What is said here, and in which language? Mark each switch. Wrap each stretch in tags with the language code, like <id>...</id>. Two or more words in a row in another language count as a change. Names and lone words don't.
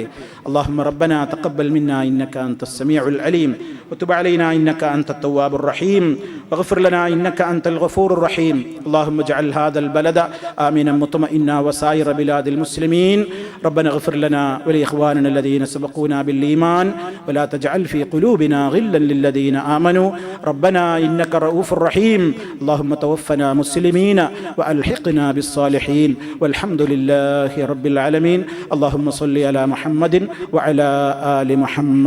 <ar>اللهم ربنا تقبل منا إنك أنت السميع العليم وتب علينا إنك أنت التواب الرحيم واغفر لنا إنك أنت الغفور الرحيم. اللهم اجعل هذا البلد آمنا مطمئنا وسائر بلاد المسلمين. ربنا اغفر لنا ولإخواننا الذين سبقونا بالإيمان ولا تجعل في قلوبنا غلا للذين آمنوا ربنا إنك رؤوف رحيم. اللهم توفنا مسلمين وألحقنا بالصالحين والحمد لله رب العالمين. اللهم صل على محمد وعلى آل محمد.</ar>